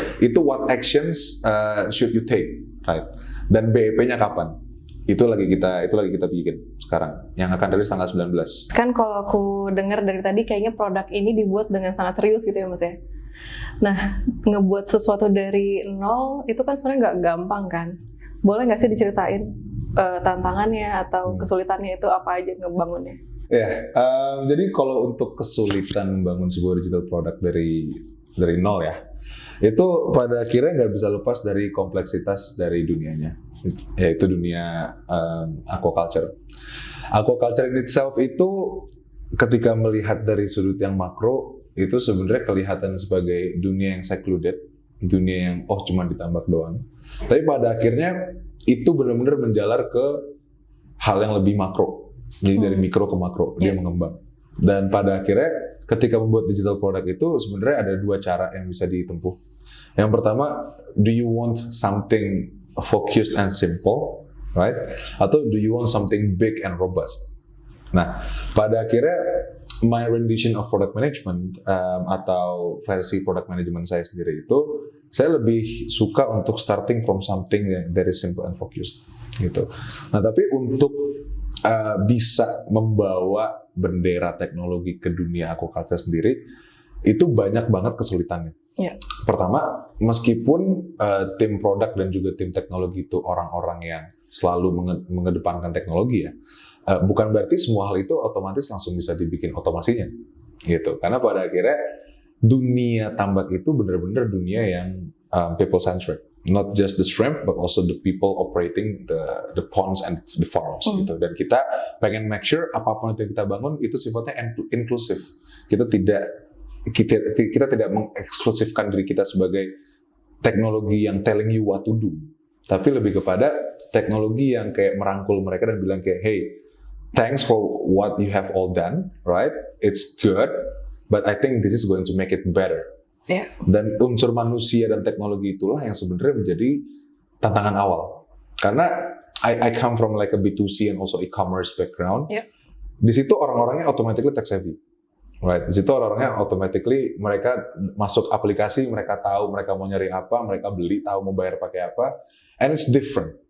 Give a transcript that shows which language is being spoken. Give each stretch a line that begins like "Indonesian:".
Indonesian: Itu
English: what actions should you take, right?
Indonesian: Dan BEP-nya kapan? Itu lagi kita bikin sekarang, yang akan rilis tanggal 19. Kan kalau aku dengar dari tadi kayaknya produk ini dibuat dengan sangat serius gitu ya Mas ya. Nah, ngebuat sesuatu dari nol itu kan sebenarnya nggak gampang kan. Boleh nggak sih diceritain tantangannya atau kesulitannya itu apa aja ngebangunnya? Ya, jadi kalau untuk kesulitan membangun sebuah digital product dari nol ya, itu pada akhirnya nggak bisa lepas dari kompleksitas dari dunianya, yaitu dunia aquaculture.
English: Aquaculture in itself
Indonesian: itu ketika melihat dari sudut yang makro, itu sebenarnya kelihatan sebagai dunia yang secluded, dunia yang cuma ditambak doang. Tapi pada akhirnya itu benar-benar menjalar ke hal yang lebih makro. Jadi dari mikro ke makro dia mengembang. Dan pada akhirnya ketika membuat digital product itu sebenarnya ada dua cara yang bisa ditempuh. Yang pertama,
English: do you want something focused and simple, right?
Indonesian: Atau
English: do you want something big and robust?
Indonesian: Nah, pada akhirnya
English: my rendition of product management
Indonesian: atau versi product management saya sendiri itu, saya lebih suka untuk
English: starting from something
Indonesian: yang
English: very simple and focused
Indonesian: gitu. Nah, tapi untuk bisa membawa bendera teknologi ke dunia aquaculture sendiri, itu banyak banget kesulitannya.
English: Yeah.
Indonesian: Pertama, meskipun tim produk dan juga tim teknologi itu orang-orang yang selalu mengedepankan teknologi ya, bukan berarti semua hal itu otomatis langsung bisa dibikin otomasinya, gitu. Karena pada akhirnya dunia tambak itu benar-benar dunia yang people-centric.
English: Not just the shrimp, but also the people operating the ponds and the farms
Indonesian: gitu. Dan kita pengen make sure apapun itu yang kita bangun itu sifatnya inklusif. Kita tidak mengeksklusifkan diri kita sebagai teknologi yang
English: telling you what to do,
Indonesian: tapi lebih kepada teknologi yang kayak merangkul mereka dan bilang kayak,
English: hey, thanks for what you have all done, right? It's good, but I think this is going to make it better. Yeah.
Indonesian: Dan unsur manusia dan teknologi itulah yang sebenarnya menjadi tantangan awal. Karena
English: I come from like a B2C and also e-commerce background. Yeah.
Indonesian: Di situ orang-orangnya
English: automatically tech savvy. Right,
Indonesian: di situ orang-orangnya automatically mereka masuk aplikasi, mereka tahu mereka mau nyari apa, mereka beli, tahu mau bayar pakai apa,
English: and it's different.